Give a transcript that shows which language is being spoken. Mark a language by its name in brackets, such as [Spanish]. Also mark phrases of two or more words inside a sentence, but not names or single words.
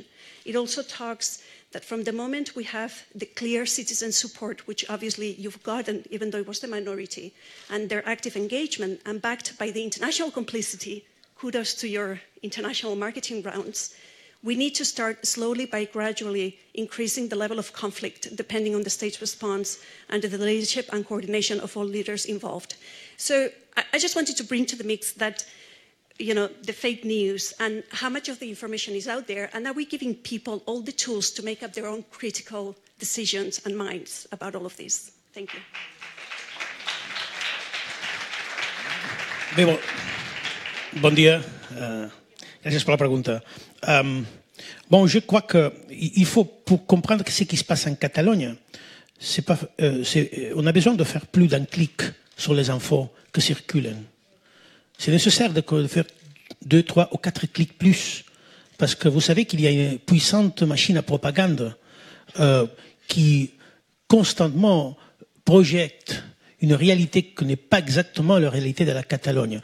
[English] It also talks that from the moment we have the clear citizen support, which obviously you've gotten, even though it was the minority, and their active engagement, and backed by the international complicity, kudos to your international marketing rounds, we need to start slowly by gradually increasing the level of conflict, depending on the state's response, under the leadership and coordination of all leaders involved. So I just wanted to bring to the mix that, the fake news and how much of the information is out there, and are we giving people all the tools to make up their own critical decisions and minds about all of this? Thank you. [Catalan] Bé, bon dia. Gràcies per la pregunta. [French] Je crois qu'il faut, pour comprendre ce qui se passe en Catalogne, on a besoin de faire plus d'un clic sur les infos que circulent. C'est nécessaire de faire 2, 3 ou 4 clics plus, parce que vous savez qu'il y a une puissante machine à propagande qui constamment projette une réalité qui n'est pas exactement la réalité de la Catalogne.